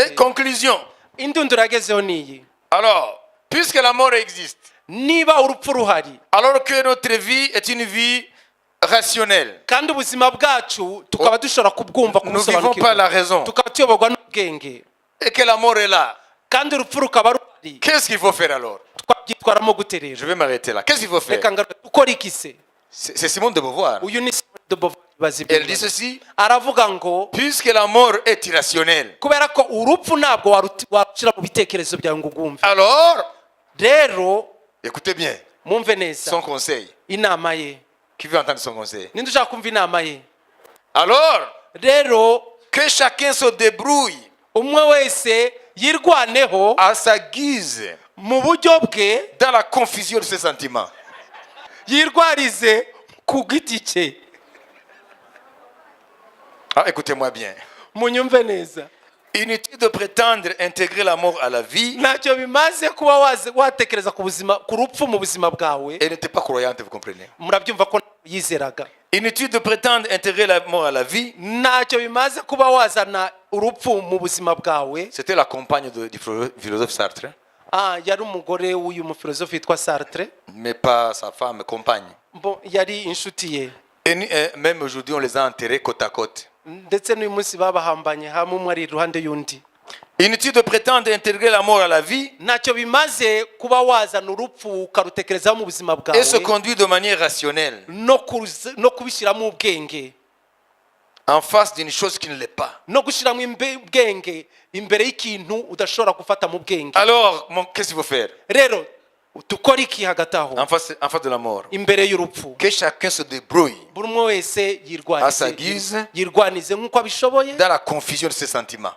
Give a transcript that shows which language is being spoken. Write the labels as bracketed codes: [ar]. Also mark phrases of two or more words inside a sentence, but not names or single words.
[fr] Et conclusion. [rw] Indunduro yagezeho niyi. [fr] Alors, puisque la mort existe, [rw] niba urupfu ruhari [fr] alors que notre vie est une vie rationnelle, [rw] kandi ubuzima bwacu tukaba dushobora kubwumva [fr] nous vivons par la raison, [rw] tukaba tuyoborwa n'ubwenge [fr] et que la mort est là, [rw] kandi urupfu rukaba ruhari, [fr] qu'est-ce qu'il faut faire alors? [rw] twabyitwaramo gute rero? [fr] Je vais m'arrêter là. Qu'est-ce qu'il faut faire? [rw] reka ngaruke dukora iki se? [fr] C'est Simone de Beauvoir. [rw] uyu ni Simone de Beauvoir ibaza ibyo [fr] Elle dit [rw] bibazo. [fr] ceci: [rw] aravuga ngo [fr] puisque la mort est irrationnelle, [rw] kubera ko urupfu ntabwo warushyira mu bitekerezo byawe ngo ugwumve, [fr] alors, [rw] rero [fr] écoutez bien [rw] mwumve neza [fr] son conseil. [rw] inama ye. [fr] Qui veut entendre son conseil? [rw] ninde ushaka kumva inama ye? [fr] Alors, [rw] rero [fr] que chacun se débrouille [rw] umwe wese yirwaneho [fr] à sa guise [rw] mu buryo bwe, [fr] dans la confusion de ses sentiments. [rw] yirwarize ku giti cye. [fr] Ah, écoutez-moi bien. [rw] munyumve neza, [fr] Inutile de prétendre intégrer la mort à la vie [rw] ntacyo bimaze kuba watekereza ku buzima, ku rupfu mu buzima bwawe. [fr] et n'était pas croyante, vous comprenez? [rw] murabyumva ko yizeraga. [fr] Inutile de prétendre intégrer la mort à la vie. [rw] ntacyo bimaze kuba wazana urupfu mu buzima bwawe. [fr] C'était la compagne du philosophe Sartre, [rw] yari umugore w'uyu mufilozofi witwa Sartre, [fr] mais pas sa femme, compagne. [rw] yari inshuti ye, [fr] Et même aujourd'hui, on les a enterrés côte à côte. [rw] ndetse n'uyu munsi babahambanye hamwe, umwe ari iruhande y'undi. [fr] Inutile de prétendre intégrer la mort à la vie [rw] ntacyo bimaze kuba wazana urupfu ukarutekerezaho mu buzima [fr] et se [rw] bwawe [fr] conduire de manière rationnelle [rw] no kubishyiramo ubwenge, [fr] en face d'une chose qui ne l'est pas. [rw] no gushyiramo ubwenge imbere y'ikintu udashobora gufata mu bwenge. [fr] Alors, qu'est-ce qu'il faut faire [rw] rero dukora iki hagati aho [fr] en face de la mort? [rw] imbere y'urupfu? [fr] Que chacun se débrouille [rw] buri umwe wese [fr] à sa guise [rw] yirwanize nk'uko abishoboye [fr] dans la confusion de ses sentiments,